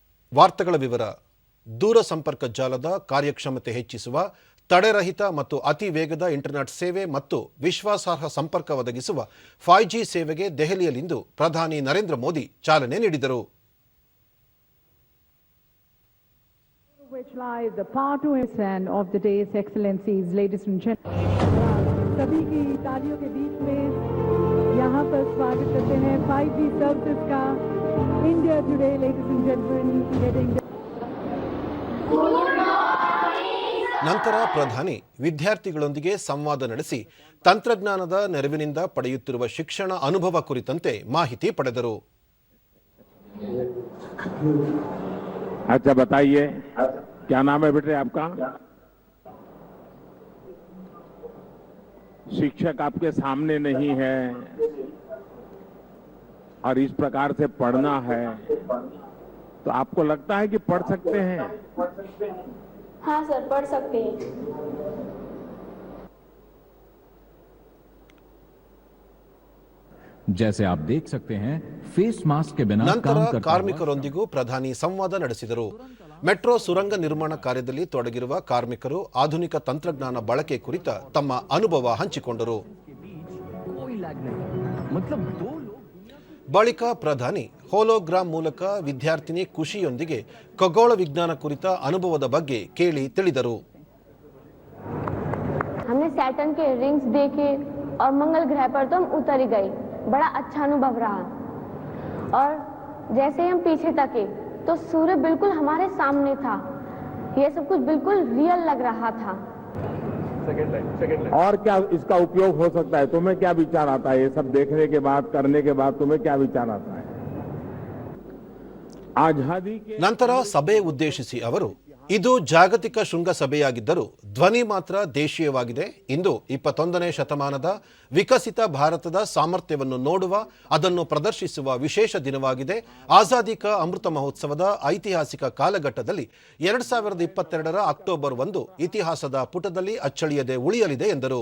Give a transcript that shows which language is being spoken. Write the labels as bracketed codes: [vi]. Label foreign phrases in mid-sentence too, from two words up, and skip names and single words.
[kn] ವಾರ್ತೆಗಳ ವಿವರ. ದೂರ ಸಂಪರ್ಕ ಜಾಲದ ಕಾರ್ಯಕ್ಷಮತೆ ಹೆಚ್ಚಿಸುವ, ತಡೆರಹಿತ ಮತ್ತು ಅತಿ ವೇಗದ ಇಂಟರ್ನೆಟ್ ಸೇವೆ ಮತ್ತು ವಿಶ್ವಾಸಾರ್ಹ ಸಂಪರ್ಕ ಒದಗಿಸುವ 5G ಸೇವೆಗೆ ದೆಹಲಿಯಲ್ಲಿಂದು ಪ್ರಧಾನಿ ನರೇಂದ್ರ ಮೋದಿ ಚಾಲನೆ ನೀಡಿದರು. [en] Which lies the part 2 of the day's excellencies, ladies and gentlemen. [hi] सभी की तालियों के बीच में यहाँ पर स्वागत करते हैं 5G सर्विसेज का. [en] India today, ladies and gentlemen, getting [kn] ನಂತರ ಪ್ರಧಾನಿ ವಿದ್ಯಾರ್ಥಿಗಳೊಂದಿಗೆ ಸಂವಾದ ನಡೆಸಿ ತಂತ್ರಜ್ಞಾನದ ನೆರವಿನಿಂದ ಪಡೆಯುತ್ತಿರುವ ಶಿಕ್ಷಣ ಅನುಭವ ಕುರಿತಂತೆ ಮಾಹಿತಿ ಪಡೆದರು. [hi] अच्छा बताइए, क्या नाम है बेटे आपका? शिक्षक आपके सामने नहीं है और इस प्रकार से पढ़ना है, तो आपको लगता है कि पढ़ सकते हैं? हाँ सर, पढ़ सकते हैं. जैसे आप देख सकते हैं, फेस मास्क के बिना [kn] ನಂತರ [hi] काम करता [kn] ಕಾರ್ಮಿಕರೊಂದಿಗೂ ಪ್ರಧಾನಿ ಸಂವಾದ ನಡೆಸಿದರು. ಮೆಟ್ರೋ ಸುರಂಗ ನಿರ್ಮಾಣ ಕಾರ್ಯದಲ್ಲಿ ತೊಡಗಿರುವ ಕಾರ್ಮಿಕರು ಆಧುನಿಕ ತಂತ್ರಜ್ಞಾನ ಬಳಕೆ ಕುರಿತ ತಮ್ಮ ಅನುಭವ ಹಂಚಿಕೊಂಡರು. ಬಳಿಕ ಪ್ರಧಾನಿ ಹೋಲೋಗ್ರಾಮ್ ಮೂಲಕ ವಿದ್ಯಾರ್ಥಿನಿ ಖುಷಿಯೊಂದಿಗೆ ಖಗೋಳ ವಿಜ್ಞಾನ ಕುರಿತ ಅನುಭವದ ಬಗ್ಗೆ ಕೇಳಿ ತಿಳಿದರು. [hi] हमने सैटर्न के रिंग्स देखे और मंगल ग्रह पर तो हम उतर ही गए. बड़ा अच्छा अनुभव रहा. और जैसे ही हम पीछे तके तो सूर्य बिल्कुल हमारे सामने था. ये सब कुछ बिल्कुल रियल लग रहा था. और क्या इसका उपयोग हो सकता है? तुम्हें क्या विचार आता है? ये सब देखने के बाद, करने के बाद तुम्हें क्या विचार आता है? आजादी के [kn] ನಂತರ ಸಭೆ ಉದ್ದೇಶಿಸಿ ಅವರು, ಇದು ಜಾಗತಿಕ ಶೃಂಗಸಭೆಯಾಗಿದ್ದರೂ ಧ್ವನಿ ಮಾತ್ರ ದೇಶೀಯವಾಗಿದೆ. ಇಂದು 21ನೇ ಶತಮಾನದ ವಿಕಸಿತ ಭಾರತದ ಸಾಮರ್ಥ್ಯವನ್ನು ನೋಡುವ, ಅದನ್ನು ಪ್ರದರ್ಶಿಸುವ ವಿಶೇಷ ದಿನವಾಗಿದೆ. ಆಜಾದಿ ಕಾ ಅಮೃತ ಮಹೋತ್ಸವದ ಐತಿಹಾಸಿಕ ಕಾಲಘಟ್ಟದಲ್ಲಿ 2022ರ ಅಕ್ಟೋಬರ್ 1 ಇತಿಹಾಸದ ಪುಟದಲ್ಲಿ ಅಚ್ಚಳಿಯದೆ ಉಳಿಯಲಿದೆ ಎಂದರು.